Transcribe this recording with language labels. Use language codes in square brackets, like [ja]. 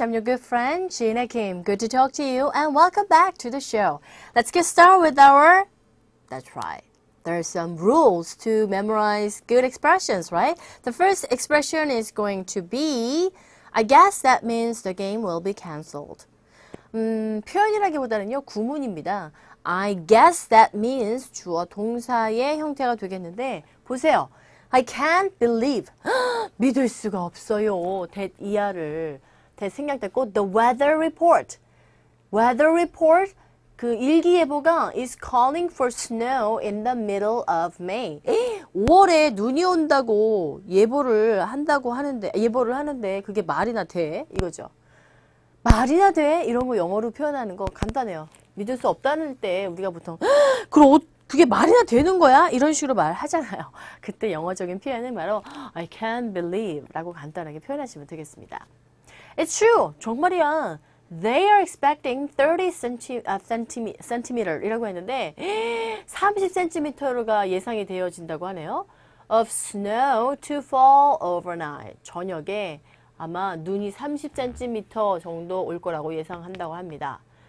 [en] I'm your good friend, Gina Kim. Good to talk to you and welcome back to the show. Let's get started with that's right. There are some rules to memorize good expressions, right? The first expression is going to be, I guess that means the game will be canceled. [ko] 표현이라기보다는요, 구문입니다. [en] I guess that means [ko] 주어 동사의 형태가 되겠는데, 보세요. [en] I can't believe. [ko] 믿을 수가 없어요. that 이하를. [en] that [ko] 생략됐고, [en] the weather report. weather report, [ko] 그 일기예보가 [en] is calling for snow in the middle of May. [ko] 5월에 눈이 온다고 예보를 하는데 그게 말이나 돼? 이거죠. 말이나 돼? 이런 거 영어로 표현하는 거 간단해요. 믿을 수 없다는 때 우리가 보통 그럼 그게 말이나 되는 거야? 이런 식으로 말하잖아요. 그때 영어적인 표현은 바로 [en] I can't believe [ko] 라고 간단하게 표현하시면 되겠습니다. [en] It's true. [ko] 정말이야. [en] They are expecting [ko] 30cm 이라고 했는데 30cm가 예상이 되어진다고 하네요. [en] Of snow to fall overnight. [ko] 저녁에 아마 눈이 30cm 정도 올 거라고 예상한다고 합니다.